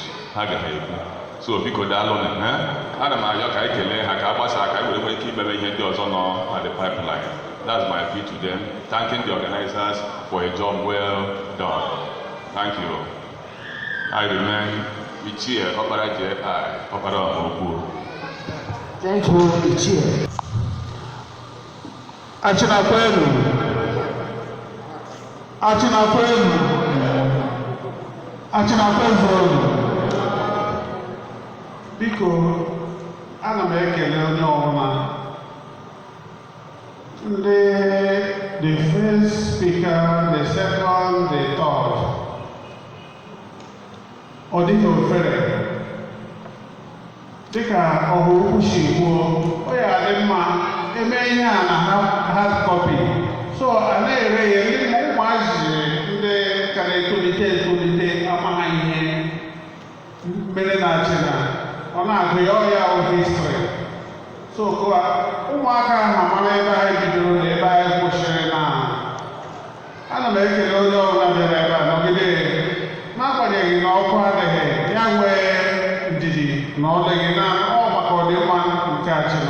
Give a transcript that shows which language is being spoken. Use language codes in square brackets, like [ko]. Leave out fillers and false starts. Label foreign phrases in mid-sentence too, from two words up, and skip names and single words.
[en] So because that alone, and I'm keep at the pipeline. That's my plea to them. Thanking the organizers for a job well done. Thank you. I remain Ichie Ofala J.I. Ofala Lecture. Thank you, Ichie. [ig] Achina kwenu. Achina kwenu. Achina kwenu. Biko, ana m ekele onye ọbụla. [en] The first speaker, the second, the third. [ig] Ọ dịghị ofere. Dịka ọhụ ukwu si kwuo, ọ ya dị mma eme ihe a na [en] hard copy. [ig] So a na-ere ya ndị ụmụazị ndị kara etolite amaghị ihe mere na Achina. Ọ na-agụ ya ọya history. So ụmụaka ahụ mara ebe ha bidoro na ebe anyị kwụsịrị na. Ana m ekele onye ọbụla bịara ebe a nọgide n'agbanyeghị na ọkụ adịghị ya nwee ndidi na ọ dịghị na ọ maka ọdịmma nke Achina.